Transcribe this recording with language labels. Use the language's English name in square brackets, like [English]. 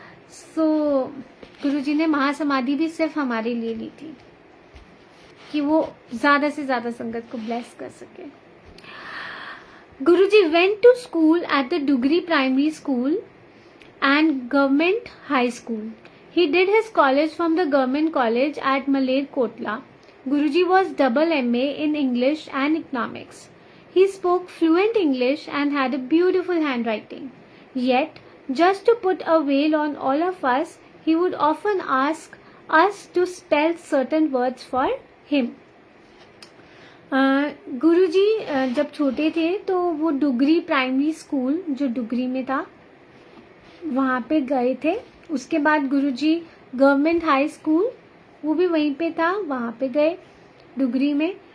[Hindi] सो गुरुजी ने महासमाधि भी सिर्फ हमारे लिए ली थी कि वो ज्यादा से ज्यादा संगत को ब्लेस कर सके। [English] Guruji went to school at the Dugri primary school and government high school. He did his college from the government college at Malerkotla. Guruji was double MA in English and economics. He spoke fluent English and had a beautiful handwriting. Yet, just to put a veil on all of us, he would often ask us to spell certain words for him. [Hindi] गुरुजी जब छोटे थे तो वो Dugri primary school जो डुगरी में था वहाँ पे गए थे। उसके बाद गुरुजी गवर्नमेंट हाई स्कूल, वो भी वहीं पे था, वहाँ पे गए डुगरी में।